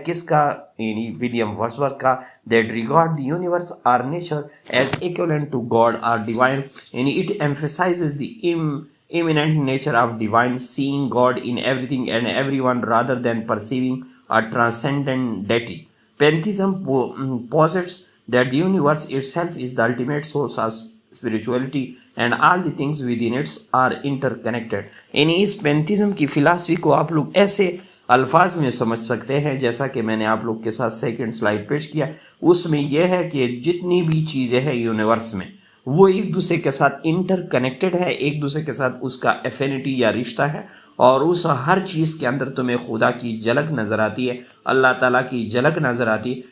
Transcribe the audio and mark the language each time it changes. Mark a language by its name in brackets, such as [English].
[Urdu] کس کا؟ یعنی ولیم ورڈزورتھ کا. [English] that regard the universe [Urdu] اور [English] nature as equivalent to God اور divine, [Urdu] یعنی [English] It emphasizes the immanent nature of divine, seeing God in everything and everyone rather than perceiving a transcendent deity. Pantheism posits that the universe itself is the ultimate source of spirituality and all the things within it are interconnected. [Urdu] یعنی اس pantheism کی philosophy کو آپ لوگ ایسے الفاظ میں سمجھ سکتے ہیں جیسا کہ میں نے آپ لوگ کے ساتھ سیکنڈ سلائیڈ پیش کیا. اس میں یہ ہے کہ جتنی بھی چیزیں ہیں یونیورس میں وہ ایک دوسرے کے ساتھ انٹر کنیکٹڈ ہے، ایک دوسرے کے ساتھ اس کا ایفینٹی یا رشتہ ہے، اور اس ہر چیز کے اندر تمہیں خدا کی جھلک نظر آتی ہے، اللہ تعالیٰ کی جھلک نظر آتی ہے.